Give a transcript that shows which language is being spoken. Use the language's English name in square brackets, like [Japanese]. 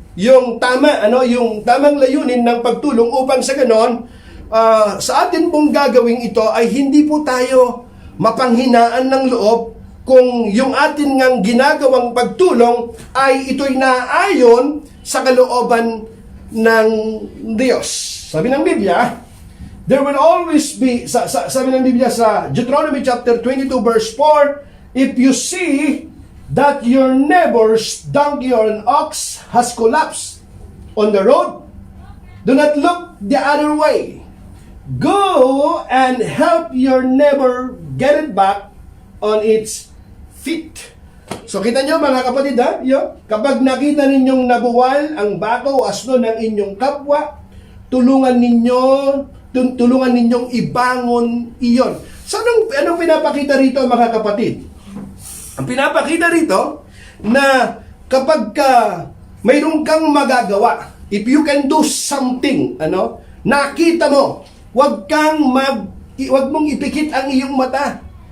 [Filipino] Yung tamang layunin ng pagtulong upang sa ganon, sa atin pong gagawing ito ay hindi po tayo mapanghinaan ng loob kung yung atin ngang ginagawang pagtulong ay ito'y naayon sa kalooban ng Diyos. Sabi ng Biblia, [English] there will always be, [Filipino] sabi ng Biblia sa Deuteronomy chapter 22 verse 4, [English] if you see that your neighbor's donkey or an ox has collapsed on the road, do not look the other way. Go and help your neighbor get it back on its feet. [Filipino] So kita nyo mga kapatid kapag nakita ninyong nabuwal ang baka o asno ng inyong kapwa, tulungan ninyong ibangon iyon. So anong pinapakita rito mga kapatid? Ang pinapakita rito na kapag mayroon kang magagawa, [English] if you can do something, [Filipino] nakita mo, wag mong ipikit ang iyong mata.